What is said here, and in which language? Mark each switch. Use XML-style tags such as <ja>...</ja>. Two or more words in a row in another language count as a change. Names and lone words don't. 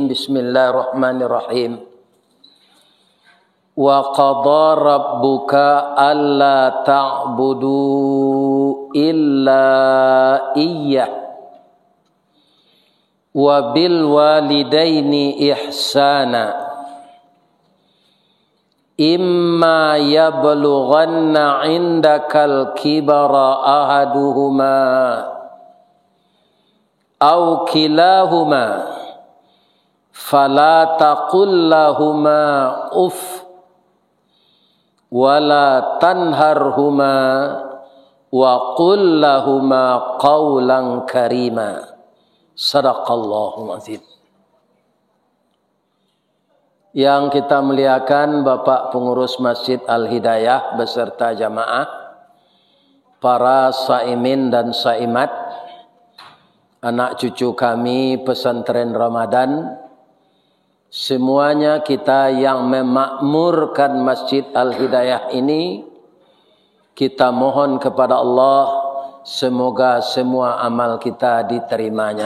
<ar>بسم الله الرحمن الرحيم وقضى ربك ألا تعبدوا إلا إياه وبالوالدين إحسانا إما يبلغن عندك الكبر أحدهما أو كلاهما فلا تقل لهما أف ولا تنهرهما وقل لهما قولا كريما. صدق الله العظيم.</ar> <id>Yang kita muliakan Bapak Pengurus Masjid Al-Hidayah beserta jamaah, para saimin dan saimat, anak cucu kami pesantren Ramadan, semuanya kita yang memakmurkan Masjid Al-Hidayah ini, kita mohon kepada Allah semoga semua amal kita diterimanya.</id>